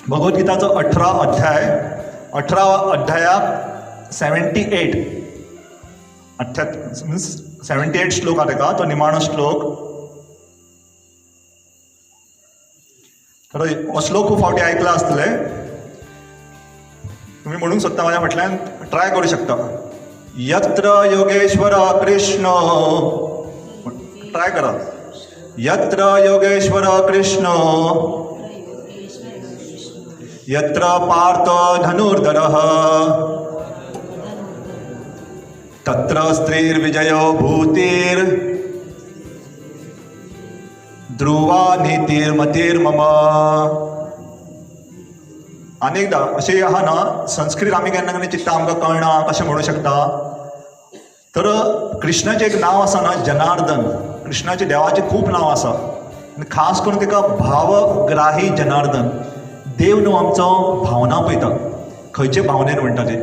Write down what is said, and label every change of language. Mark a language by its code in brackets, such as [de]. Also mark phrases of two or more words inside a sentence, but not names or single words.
[kok] भगवद्गीताचो 18 अध्यायाक 78 मीन्स 78 श्लोक हा तेका, तो निमाणो श्लोक. तर हो श्लोक खूब फावटी आयकला आसतले, तुम्ही म्हणूंक सोदता माझ्या फाटल्यान ट्राय करूं शकता. [sa] यत्र योगेश्वर कृष्ण, [kok] ट्राय करा. [sa] यत्र योगेश्वर कृष्ण यत्र पार्थ धनुर्धरः तत्र स्त्रीर्विजयो भूतिर् ध्रुवा नीतिर्मतिर्मम. [kok] अनेकदा अशें आहा ना, संस्कृत आमी केन्ना केन्ना चित्ता आमकां कळना कशें म्हणूं शकता. तर कृष्णाचें एक नांव आसा ना, जनार्दन. कृष्णाचे देवाचे खूब नांव आसा आनी खास करून तेका भावग्राही जनार्दन. देव न्हू आमचो भावना पळयता, खंयचे भावनेन म्हणटा ते.